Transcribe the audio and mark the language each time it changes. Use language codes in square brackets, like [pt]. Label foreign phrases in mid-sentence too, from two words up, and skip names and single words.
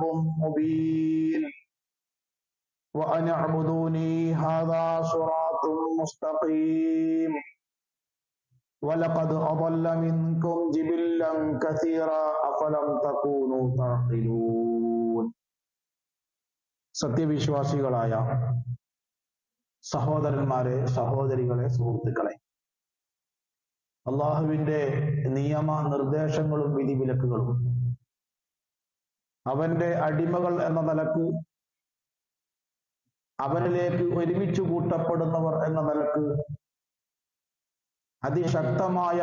[ar] مبين وأن اعبدوني هذا صراط مستقيم ولقد أضل منكم جبلا كثيرا أفلم تكونوا تعقلون [ml] സത്യവിശ്വാസികളായ സഹോദരന്മാരെ സഹോദരികളെ സുഹൃത്തുക്കളെ അള്ളാഹുവിന്റെ നിയമ നിർദ്ദേശങ്ങളും വിധിവിലക്കുകളും അവന്റെ അടിമകൾ എന്ന നിലക്ക് അവനിലേക്ക് ഒരുമിച്ച് കൂട്ടപ്പെടുന്നവർ എന്ന നിലക്ക് അതിശക്തമായ